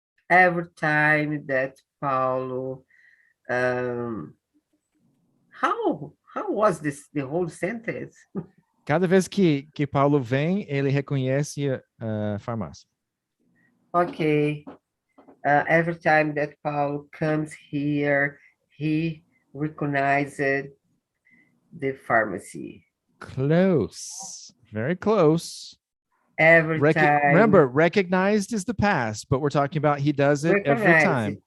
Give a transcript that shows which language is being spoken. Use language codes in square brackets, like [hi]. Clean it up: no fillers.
[en] Every time that Paulo, how was this the whole sentence? [pt] Cada vez que Paulo vem, ele reconhece a farmácia. [en] Okay. Every time that Paulo comes here, he recognizes the pharmacy. Close. Very close. Every time. Remember, recognized is the past, but we're talking about he does it every time.